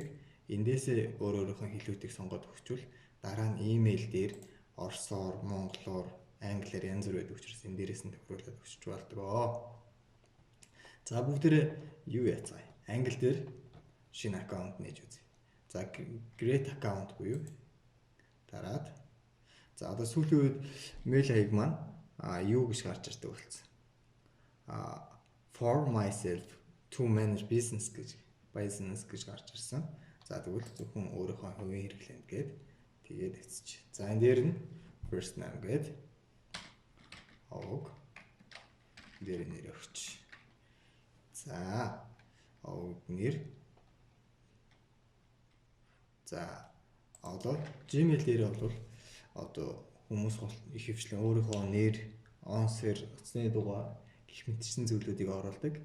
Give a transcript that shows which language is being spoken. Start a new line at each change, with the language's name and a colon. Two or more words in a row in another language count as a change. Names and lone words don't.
Mongolian: Эндээсээ өөрийнхөө хэлүүдийг сонгоод өгчвөл дараа нь email дээр орсоор, монголоор, англиар янз бүр байдаг учраас энэ дээрээс нь тохируулаад өгч болдгоо. За, бүгдээрээ юу яцгаая? Англи дээр шинэ аккаунт нээж үзье. За,
English: create account
Mongolian: буюу дараад. За, одоо сүүлийн үед мэйл хаяг маань юу гэж гарч ирдэг болсон.
English: For myself to manage business
Mongolian: гэж гарч ирсэн. За, тэгвэл зөвхөн өөрийнхөө хувийн хэрэглээнд гээд тэгээд эцэж. За, энэ дээр нь
English: first name
Mongolian: гээд овог дээр нэр өгч. За, овог нэр. За, одоо Gmail дээр бол одоо хүмүүс их хвчлэн өөрийнхөө нэр, онсэр, утасны дугаар гэх мэтчсэн зүйлүүдийг оруулдаг.